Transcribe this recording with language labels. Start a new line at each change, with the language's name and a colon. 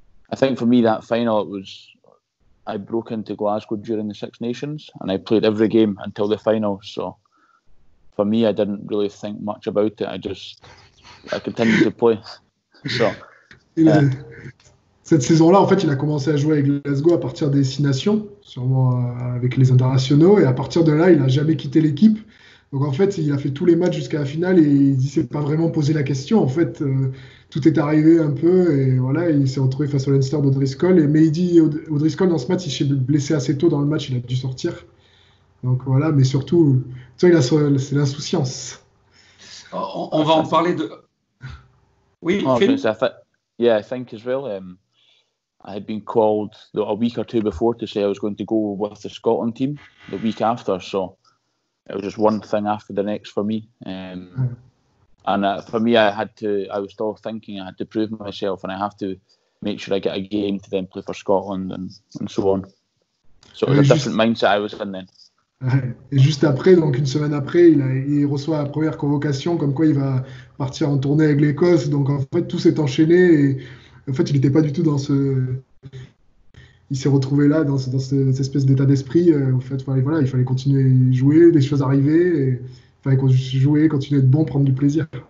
English: I think for me that final, I broke into Glasgow during the Six Nations, and I played every game until the final. So for me, I didn't really think much about it. I continued to play. So.
French: Cette saison-là, en fait, il a commencé à jouer avec Glasgow à partir des Six Nations, sûrement avec les internationaux, et à partir de là, il n'a jamais quitté l'équipe. Donc en fait, il a fait tous les matchs jusqu'à la finale et il ne s'est pas vraiment posé la question. En fait, tout est arrivé un peu et voilà, il s'est retrouvé face au Leinster d'Odriscoll. Mais il dit O'Driscoll dans ce match, il s'est blessé assez tôt dans le match, il a dû sortir. Donc voilà, mais surtout, c'est l'insouciance. On va en parler de. Oui, Phil?
English: I think as well. I had been called a week or two before to say I was going to go with the Scotland team the week after, so it was just one thing after the next for me. And for me, I was still thinking I had to prove myself and I have to make sure I get a game to then play for Scotland and so on. So it was a different mindset I was in then.
French: Et juste après, donc une semaine après, il reçoit la première convocation comme quoi il va partir en tournée avec l'Écosse. Donc en fait, tout s'est enchaîné et en fait, il n'était pas du tout dans il s'est retrouvé là dans cette espèce d'état d'esprit. En fait, voilà, il fallait continuer à jouer, des choses arrivaient, et il fallait jouer, continuer à être bon, prendre du plaisir.